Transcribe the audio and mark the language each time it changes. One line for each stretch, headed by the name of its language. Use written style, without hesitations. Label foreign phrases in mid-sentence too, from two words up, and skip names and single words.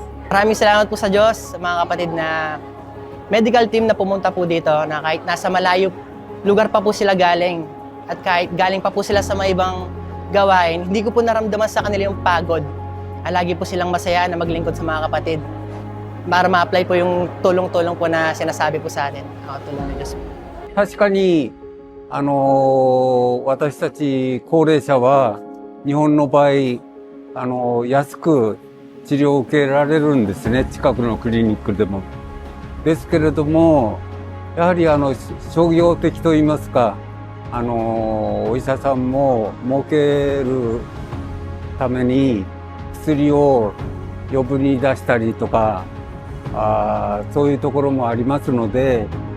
Filipino: Maraming salamat po sa Diyos, mga kapatid, na medical team na pumunta po dito, na kahit nasa malayo lugar pa po sila galing at kahit galing pa po sila sa mga ibang gawain, hindi ko po naramdaman sa kanila yung pagod. Lagi po silang masaya na maglingkod sa mga kapatid para ma-apply po yung tulong-tulong po na sinasabi po sa atin. Tulong ng Diyos po.
Japanese: 確かに私たち高齢者は日本の場合安く治療を受けられるんですね、近くのクリニックでも。ですけれどもやはり商業的といいますかお医者さんも儲けるために薬を余分に出したりとかそういうところもありますので